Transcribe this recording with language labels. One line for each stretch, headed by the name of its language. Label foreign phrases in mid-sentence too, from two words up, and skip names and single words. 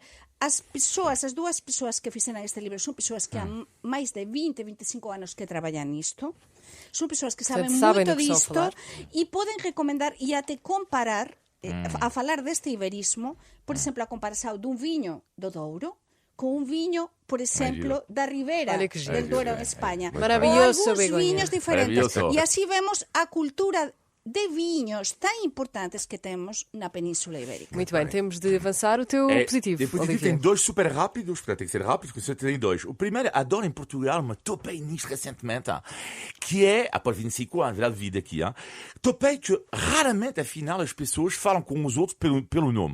Galician: As dúas persoas que fixeran este libro son persoas que han máis de 20-25 anos que traballan nisto, son persoas que saben moito disto e poden recomendar e até comparar a falar deste iberismo, por exemplo, a comparación dun viño do Douro con un viño, por exemplo, da Ribera del Douro en España. Maravilloso, Begoña. Viños diferentes. E así vemos a cultura de viños tan importantes que temos na Península Ibérica.
Portuguese: Muito bem, temos de avançar. O teu positivo, O positivo tem 2 super rápidos, portanto tem que ser rápido, porque você tem 2. O primeiro, adoro em Portugal, mas topei nisto recentemente, que é, após 25 anos de vida aqui, topei que raramente, afinal, as pessoas falam com os outros pelo nome.